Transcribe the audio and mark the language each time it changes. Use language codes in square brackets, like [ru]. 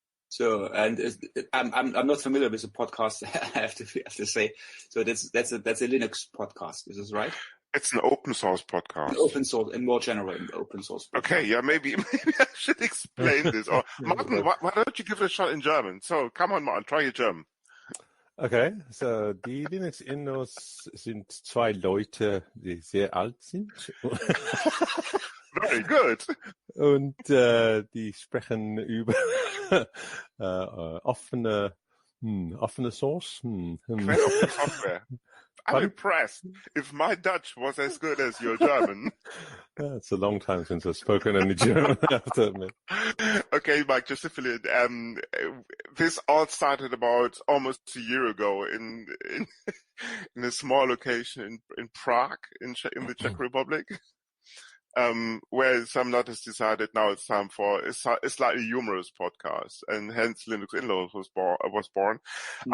[en] So, and I'm not familiar with the podcast. I have to say. So that's a Linux podcast. Is this right? It's an open source podcast. Open source, and more general, open source podcast. Okay, yeah, maybe I should explain this. Or Martin, why don't you give it a shot in German? So, come on, Martin, try your German. [de] Okay, so die Linux-Innos sind zwei Leute, die sehr alt sind. [en] Very good. [de] Und die sprechen über offene Source. [en] Open software. I'm impressed. If my Dutch was as good as your German. It's a long time since I've spoken any German, I have to admit. Okay, Mike, just to fill in, this all started about almost a year ago in a small location in Prague, in the Czech Republic, where some nutters decided now it's time for a slightly humorous podcast, and hence Linux Inlaws was born. Mm-hmm.